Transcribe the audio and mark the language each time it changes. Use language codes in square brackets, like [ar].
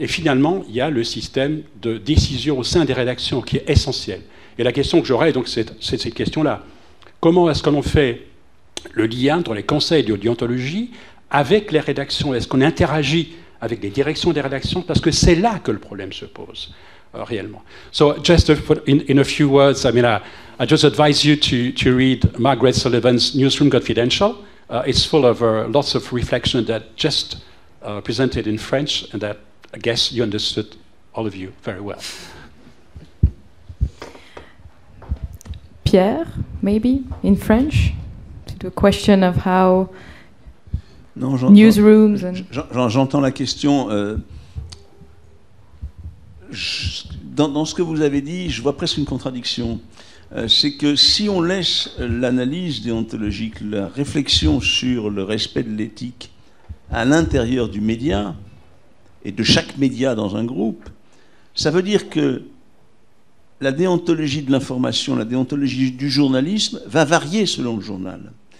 [fr] Et finalement, il y a le système de décision au sein des rédactions qui est essentiel. Et la question que j'aurais, donc, c'est cette question-là. Comment est-ce qu'on fait le lien entre les conseils de déontologie avec les rédactions? Est-ce qu'on interagit avec les directions des rédactions? Parce que c'est là que le problème se pose, réellement. [en] So, just in a few words, I mean, I just advise you to read Margaret Sullivan's Newsroom Confidential. It's full of lots of reflection that just presented in French, and that I guess you understood, all of you, very well. Pierre, maybe, in French? To a question of how newsrooms and... [fr] J'entends la question. Dans ce que vous avez dit, je vois presque une contradiction. C'est que si on laisse l'analyse déontologique, la réflexion sur le respect de l'éthique à l'intérieur du média, et de chaque média dans un groupe, ça veut dire que la déontologie de l'information, la déontologie du journalisme va varier selon le journal.